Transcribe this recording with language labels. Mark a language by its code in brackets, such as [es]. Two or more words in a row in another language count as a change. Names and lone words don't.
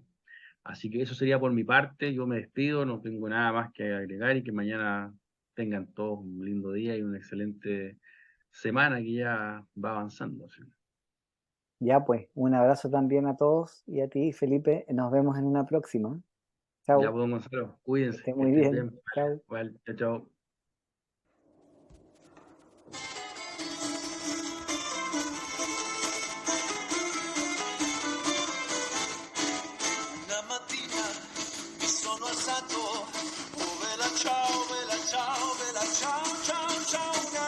[es] Así que eso sería por mi parte. Yo me despido, no tengo nada más que agregar y que mañana tengan todos un lindo día y una excelente semana que ya va avanzando. ¿Sí? Ya pues, un abrazo también a todos y a ti, Felipe. Nos vemos en una próxima. Ya Chao, pues, don Gonzalo, que cuídense, esté que muy estén bien. bien. Chao. Vale, chao, chao. [it] Una mattina mi sono alzato, oh vela ciao, vela ciao, vela ciao, ciao, ciao.